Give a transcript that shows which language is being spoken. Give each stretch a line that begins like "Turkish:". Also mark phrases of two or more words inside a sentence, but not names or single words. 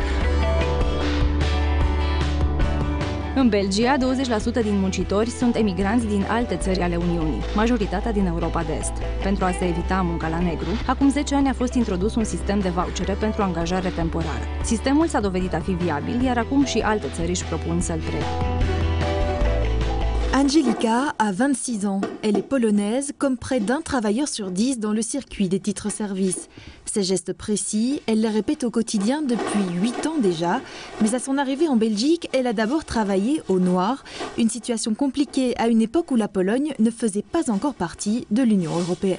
Romanian: În Belgia, 20% din muncitori sunt emigranți din alte țări ale Uniunii, majoritatea din Europa de Est. Pentru a se evita munca la negru, acum 10 ani a fost introdus un sistem de vouchere pentru angajare temporară. Sistemul s-a dovedit a fi viabil, iar acum și alte țări își propun să-l preia.
French: Angelica a 26 ans. Elle est polonaise, comme près d'un travailleur sur 10 dans le circuit des titres-services. Ces gestes précis, elle les répète au quotidien depuis 8 ans déjà, mais à son arrivée en Belgique, elle a d'abord travaillé au noir, une situation compliquée à une époque où la Pologne ne faisait pas encore partie de l'Union européenne.